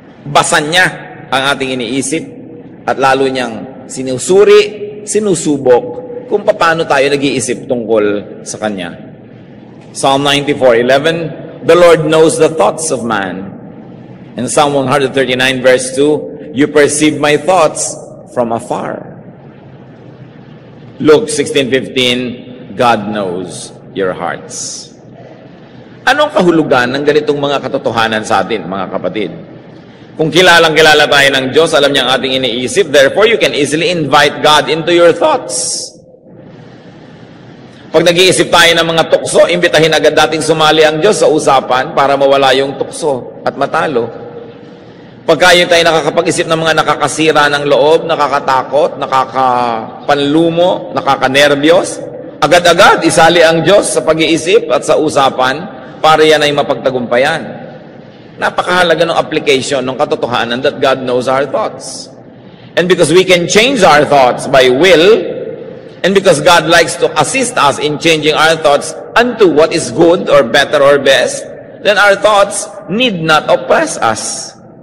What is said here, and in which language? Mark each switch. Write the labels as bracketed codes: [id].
[tl] Basan niya ang ating iniisip at lalo niyang sinusuri, sinusubok kung paano tayo nag-iisip tungkol sa Kanya. [en] Psalm 94:11, the Lord knows the thoughts of man. In Psalm 139 verse 2, you perceive my thoughts from afar. Luke 16:15, God knows your hearts. [tl] Anong kahulugan ng ganitong mga katotohanan sa atin, mga kapatid? Kung kilalang-kilala tayo ng Diyos, alam niya ang ating iniisip, [en] therefore you can easily invite God into your thoughts. [tl] Pag nag-iisip tayo ng mga tukso, imbitahin agad dating sumali ang Diyos sa usapan para mawala yung tukso at matalo. Pagka yung tayo nakakapag-isip ng mga nakakasira ng loob, nakakatakot, nakakapanlumo, nakakanerbiyos, agad-agad isali ang Diyos sa pag-iisip at sa usapan para yan ay mapagtagumpayan. Napakahalaga ng application ng katotohanan [en] that God knows our thoughts. And because we can change our thoughts by will, and because God likes to assist us in changing our thoughts unto what is good or better or best, then our thoughts need not oppress us.